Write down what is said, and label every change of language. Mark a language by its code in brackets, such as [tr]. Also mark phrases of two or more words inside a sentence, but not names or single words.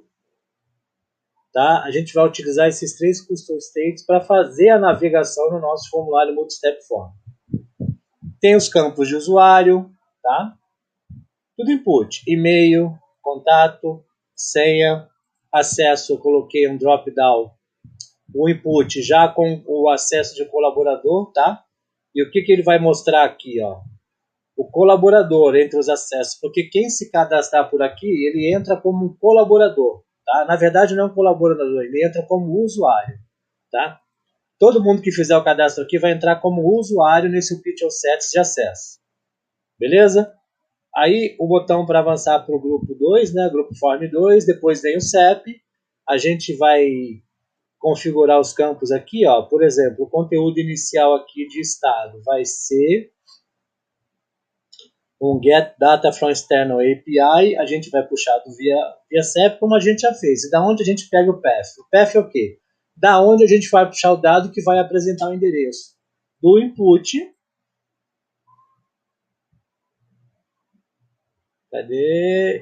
[pt] Tá? A gente vai utilizar esses 3 [en] custom states [pt] para fazer a navegação no nosso formulário [en] Multistep Form. [pt] Tem os campos de usuário, tá? Tudo input, e-mail, contato, senha, acesso, eu coloquei um drop-down, o input já com o acesso de colaborador, tá? E o que ele vai mostrar aqui, ó? O colaborador entre os acessos, porque quem se cadastrar por aqui, ele entra como um colaborador, tá? Na verdade não é um colaborador, ele entra como usuário, tá? Todo mundo que fizer o cadastro aqui vai entrar como usuário nesse [en] Pixel Sets [pt] de acesso, beleza? Aí o botão para avançar para o grupo 2, né? Grupo Form 2, depois vem o CEP, a gente vai configurar os campos aqui, ó. Por exemplo, o conteúdo inicial aqui de estado vai ser um [en] get data from external API, [pt] a gente vai puxar do via CEP, como a gente já fez. E da onde a gente pega o path? O path é o quê? Da onde a gente vai puxar o dado que vai apresentar o endereço. do input. Cadê?